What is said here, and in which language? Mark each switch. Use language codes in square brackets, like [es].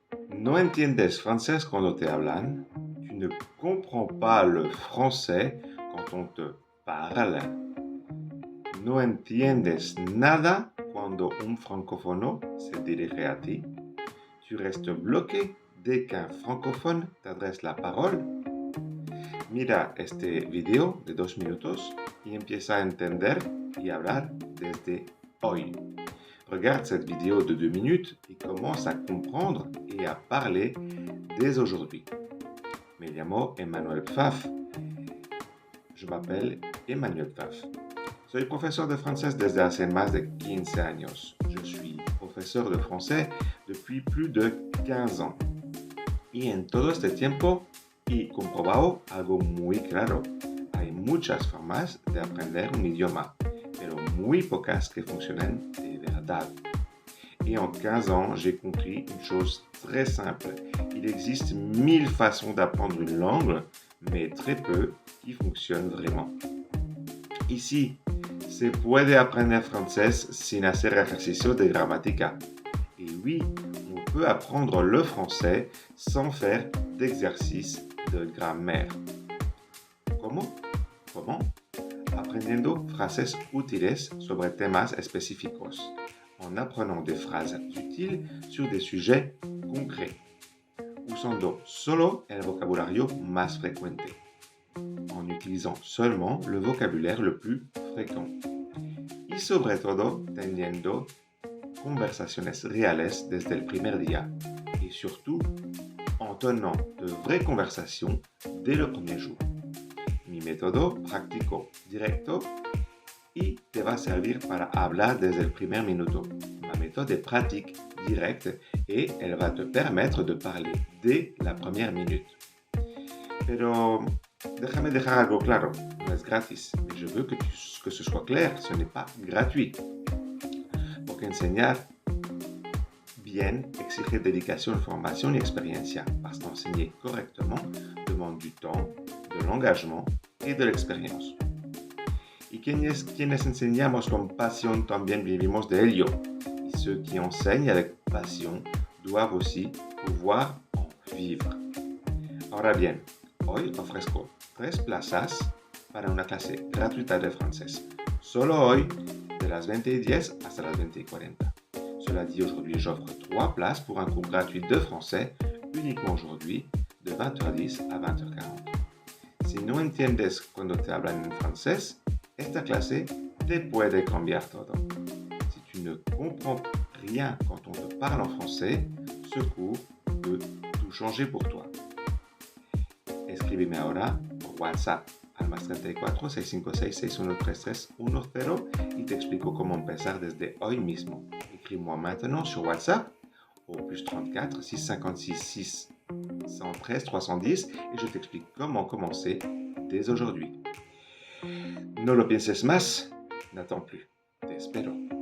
[es] No entiendes francés cuando te hablan. [fr] Tu ne comprends pas le français quand on te parle. [es] No entiendes nada cuando un francófono se dirige a ti. [fr] Tu restes bloqué dès qu'un francophone t'adresse la parole. [es] Mira este video de 2 minutos y empieza a entender y hablar desde hoy. [fr] Regarde cette vidéo de 2 minutes et commence à comprendre et à parler dès aujourd'hui. [es] Me llamo Emmanuel Pfaff. [fr] Je m'appelle Emmanuel Pfaff. [es] Soy profesor de francés desde hace más de 15 años. [fr] Je suis profesor de français depuis plus de 15 ans. [es] Y en todo este tiempo he comprobado algo muy claro. Hay muchas formas de aprender un idioma, pero muy pocas que funcionen de verdad. [fr] Et en 15 ans, j'ai compris une chose très simple. Il existe 1000 façons d'apprendre une langue, mais très peu qui fonctionnent vraiment. [es] Ici, se puede aprender francés sin hacer ejercicio de gramática. [fr] Et oui, on peut apprendre le français sans faire d'exercice de grammaire. [es] ¿Cómo? Aprendiendo frases útiles sobre temas específicos, [fr] en apprenant des phrases utiles sur des sujets concrets, [es] usando solo el vocabulario más frecuente, [fr] en utilisant seulement le vocabulaire le plus fréquent, [es] y sobre todo teniendo conversaciones reales desde el primer día, [fr] et surtout en tenant de vraies conversations dès le premier jour. [es] Mi método práctico directo y te va a servir para hablar desde el primer minuto. [fr] Ma méthode est pratique, directe et elle va te permettre de parler dès la première minute. [es] Pero déjame dejar algo claro, no es gratis, [fr] mais je veux que ce soit clair, ce n'est pas gratuit. [es] Porque enseñar bien exige dedicación, formación y experiencia, [fr] parce qu'enseigner correctement demande du temps, de l'engagement et de l'expérience. [es] Y quienes enseñamos con pasión también vivimos de ello. [fr] Y ceux qui enseignent avec passion doivent aussi pouvoir en vivre. [es] Ahora bien, hoy ofrezco 3 plazas para una clase gratuita de francés. Solo hoy, de las 20:10 hasta las 20:40. [fr] Cela dit, aujourd'hui, j'offre 3 places pour un cours gratuit de français, uniquement aujourd'hui, de 20h10 à 20h40. [es] Si no entiendes cuando te hablan en francés, esta clase te puede cambiar todo. [fr] Si tu ne comprends rien quand on te parle en français, ce cours peut tout changer pour toi. [es] Escríbeme ahora por WhatsApp al más 34 656 6133 10 y te explico cómo empezar desde hoy mismo. [fr] Écris-moi maintenant sur WhatsApp au plus 34 656 613 310 et je t'explique comment commencer dès aujourd'hui. [es] No lo pienses más, [fr] n'attends plus. [es] Te espero.